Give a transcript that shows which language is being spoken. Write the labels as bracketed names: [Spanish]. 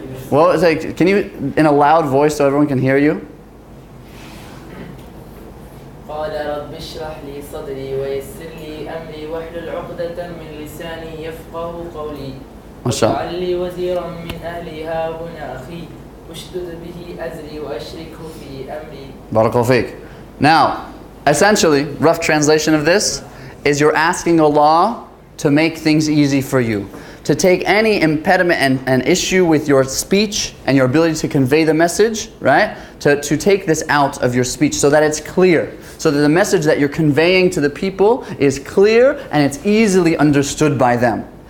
[English] Well, it's like, can you, in a loud voice so everyone can hear you? [Arabic] قال رب اشرح لي صدري ويسر لي أمري واحلل عقدة من لساني يفقه قولي واجعل لي وزيرا من أهلي هارون أخي اشدد به أزري وأشركه في أمري. [English] Barakallahu feek. Now, essentially, rough translation of this is you're asking Allah to make things easy for you. To take any impediment and issue with your speech and your ability to convey the message, right? To take this out of your speech so that it's clear. So that the message that you're conveying to the people is clear and it's easily understood by them.